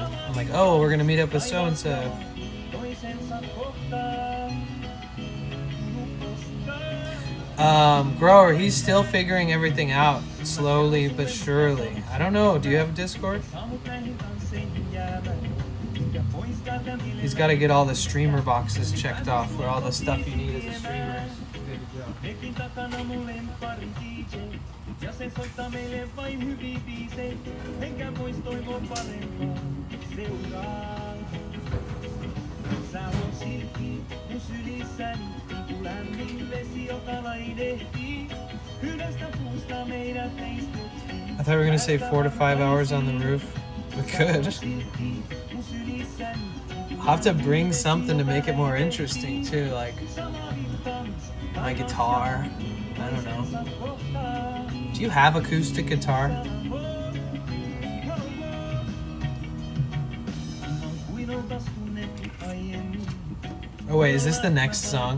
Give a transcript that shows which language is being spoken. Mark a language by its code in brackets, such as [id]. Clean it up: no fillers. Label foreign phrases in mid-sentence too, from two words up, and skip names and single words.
[en] I'm like, oh, we're gonna meet up with so-and-so. Grower, he's still figuring everything out, slowly but surely. I don't know, do you have a Discord? He's got to get all the streamer boxes checked off, where all the stuff you need as a streamer. [fi] Ja se soittaa meille vain hyviä biisejä, enkä vois toivoa parempaa seuraa. Sä oot silti mun sylissäni, niin kuin lämmin vesi, joka lainehtii. Yhdestä puusta meidät teistettiin. [en] I thought we were gonna say 4 to 5 hours on the roof. We could. I'll have to bring something to make it more interesting too, like my guitar. I don't know. Do you have acoustic guitar? Oh wait, is this the next song?